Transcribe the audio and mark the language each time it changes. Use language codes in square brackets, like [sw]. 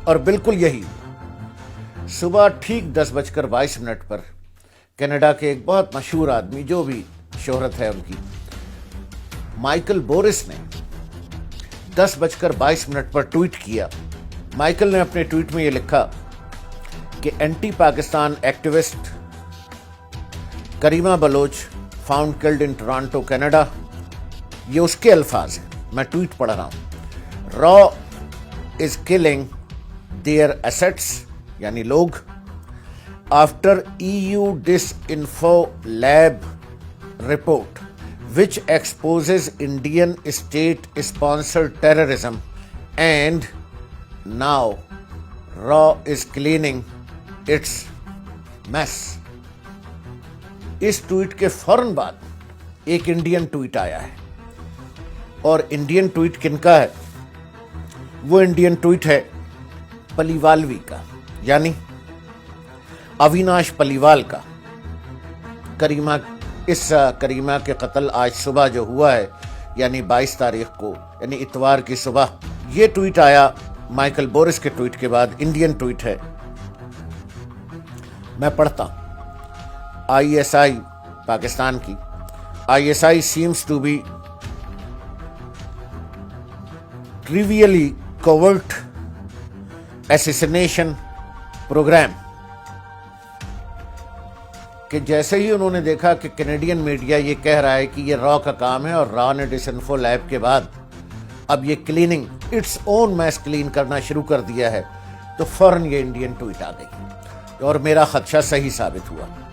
[ur] اور بالکل یہی صبح ٹھیک 10:22 پر کینیڈا کے ایک بہت مشہور آدمی، جو بھی شہرت ہے ان کی، مائیکل بورس نے 10:22 پر ٹویٹ کیا. مائیکل نے اپنے ٹویٹ میں یہ لکھا کہ اینٹی پاکستان ایکٹیوسٹ کریمہ Baloch found killed in Toronto Canada. یہ اس کے الفاظ ہیں، میں ٹویٹ پڑھ رہا ہوں. [en] را is killing their assets یعنی لوگ after EU dish info lab report which exposes Indian state sponsored terrorism and now RAW is cleaning its mess. [ur] اس tweet کے فوراً بعد ایک انڈین ٹویٹ آیا ہے، اور انڈین ٹویٹ کن کا ہے؟ وہ انڈین ٹویٹ ہے پلیوالوی کا، یعنی اویناش پلیوال کا. کریمہ کے قتل آج صبح جو ہوا ہے، یعنی 22 تاریخ کو، یعنی اتوار کی صبح، یہ ٹویٹ آیا مائیکل بورس کے ٹویٹ کے بعد. انڈین ٹویٹ ہے، میں پڑھتا ہوں. [en] ISI Pakistan کی ISI seems to be trivially covert assassination program. [ur] کہ جیسے ہی انہوں نے دیکھا کہ کینیڈین میڈیا یہ کہہ رہا ہے کہ یہ را کا کام ہے، اور را نے ڈس انفو لیب کے بعد اب یہ cleaning its own mass clean کرنا شروع کر دیا ہے، تو فوراً یہ انڈین ٹویٹ آ گئی اور میرا خدشہ صحیح ثابت ہوا.